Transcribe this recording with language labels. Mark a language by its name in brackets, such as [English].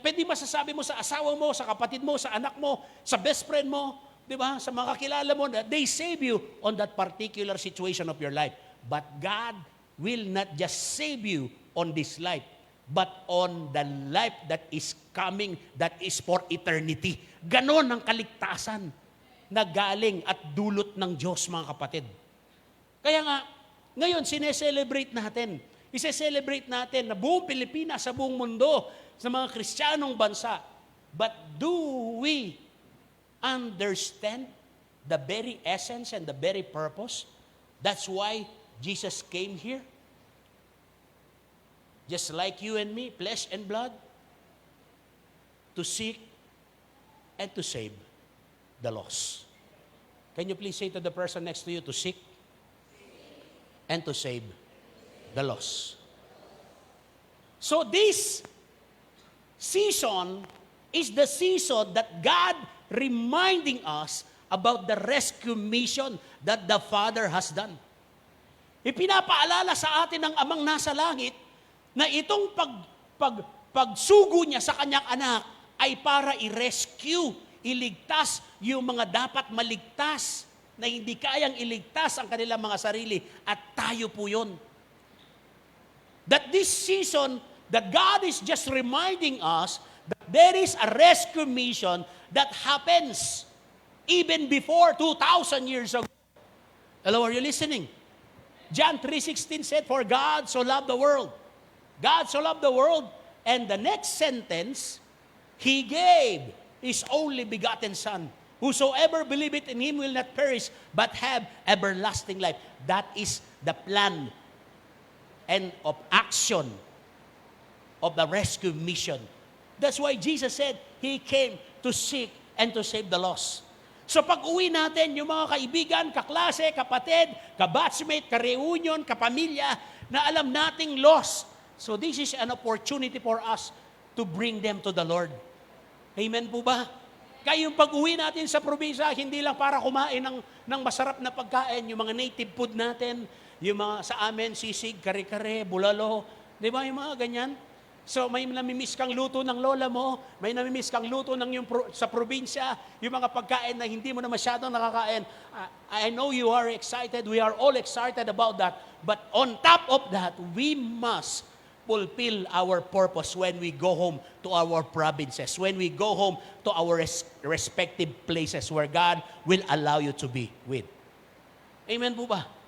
[Filipino] Pwede masasabi mo sa asawa mo, sa kapatid mo, sa anak mo, sa best friend mo, di ba? Sa mga kakilala mo, [English] that they save you on that particular situation of your life. But God will not just save you on this life, but on the life that is coming, that is for eternity. [Filipino] Ganon ang kaligtasan na galing at dulot ng Diyos, mga kapatid. Kaya nga, ngayon, sineselebrate natin. Ise-celebrate natin na buong Pilipinas, sa buong mundo, sa mga Kristiyanong bansa. [English] But do we understand the very essence and the very purpose? That's why Jesus came here. Just like you and me, flesh and blood, to seek and to save the lost. Can you please say to the person next to you, to seek and to save the lost. So this season is the season that God reminding us about the rescue mission that the Father has done. [Filipino] Ipinapaalala sa atin ng Amang nasa langit na itong pagsugo niya sa kanyang anak ay para i-rescue, iligtas yung mga dapat maligtas na hindi kayang iligtas ang kanilang mga sarili at tayo po yun. [English] That this season, that God is just reminding us that there is a rescue mission that happens even before 2,000 years ago. Hello, are you listening? John 3:16 said, "For God so loved the world." God so loved the world. And the next sentence, He gave His only begotten Son. Whosoever believeth in Him will not perish, but have everlasting life. That is the plan and of action of the rescue mission. That's why Jesus said, He came to seek and to save the lost. [Filipino] So pag uwi natin, yung mga kaibigan, kaklase, kapatid, kabatchmate, ka-reunion, kapamilya, na alam nating lost. [English] So this is an opportunity for us to bring them to the Lord. [Filipino] Amen po ba? Kaya yung pag-uwi natin sa probinsya, hindi lang para kumain ng masarap na pagkain, yung mga native food natin, yung mga sa amin, sisig, kare-kare, bulalo, di ba yung mga ganyan? So may namimiss kang luto ng lola mo, may namimiss kang luto ng yung sa probinsya, yung mga pagkain na hindi mo na masyadong nakakain. [English] I know you are excited, we are all excited about that, but on top of that, we must fulfill our purpose when we go home to our provinces, when we go home to our respective places where God will allow you to be with. [Filipino] Amen po ba?